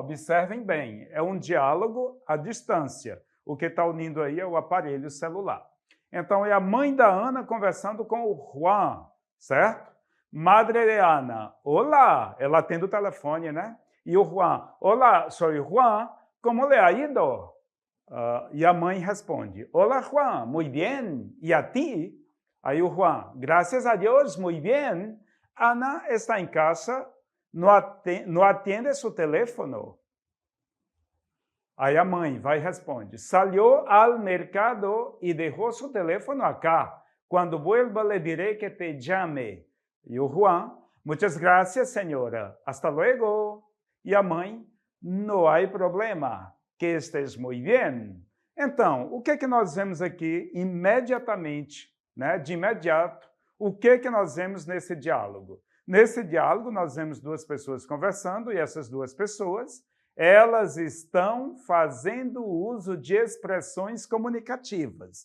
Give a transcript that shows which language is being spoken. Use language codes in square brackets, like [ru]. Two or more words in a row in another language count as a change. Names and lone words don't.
[pt] Observem bem, é um diálogo à distância. O que está unindo aí é o aparelho celular. Então, é a mãe da Ana conversando com o Juan, certo? [es] Madre de Ana, [pt] olá, ela atende o telefone, né? E o Juan, olá, sou Juan, [es] como le ha ido? [pt] E a mãe responde, olá, [es] Juan, muy bien, [pt] e a ti? Aí o [es] Juan, gracias a Dios, muy bien. [pt] Ana está em casa, não atende seu teléfono. Aí a mãe vai e responde, [es] salió al mercado y dejó su teléfono acá. Cuando vuelva le diré que te llame. [pt] E o [es] Juan, muchas gracias, señora. Hasta luego. [pt] E a mãe, [es] no hay problema, que estés muy bien. [pt] Então, o que nós vemos aqui imediatamente, né? De imediato, o que nós vemos nesse diálogo? Nesse diálogo, nós vemos duas pessoas conversando e essas duas pessoas elas estão fazendo uso de expressões comunicativas.